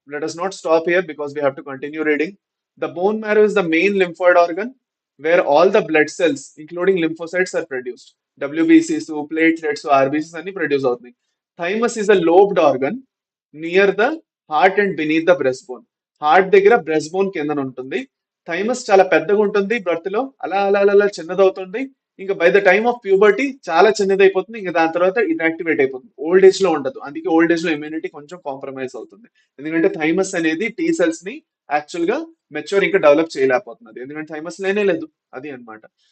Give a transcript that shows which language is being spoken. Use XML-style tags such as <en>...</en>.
<en>Let us not stop here because we have to continue reading. The bone marrow is the main lymphoid organ where all the blood cells including lymphocytes are produced.</en> <te>WBCs, platelets, RBCs అన్ని produce అవుతున్నాయి.</te> <en>Thymus is a lobed organ near the heart and beneath the breastbone.</en> <te>Heart దగ్గర breast bone కింద ఉంటుంది. Thymus చాలా పెద్దగా ఉంటుంది birth లో, అలా అలా అలా అలా చిన్నదవుతుంది. ఇంకా by the time of puberty చాలా చిన్నదైపోతుంది. ఇంకా దాని తర్వాత ఇన్యాక్టివేట్ అయిపోతుంది. ఓల్డ్ ఏజ్ లో ఉండదు, అందుకే ఓల్డ్ ఏజ్ లో ఇమ్యూనిటీ కొంచెం కాంప్రమైజ్ అవుతుంది. ఎందుకంటే థైమస్ అనేది టీ సెల్స్ ని యాక్చువల్ గా మెచ్యూర్ ఇంకా డెవలప్ చేయలేకపోతున్నది, ఎందుకంటే థైమస్ లేనే లేదు. అది అన్నమాట.</te>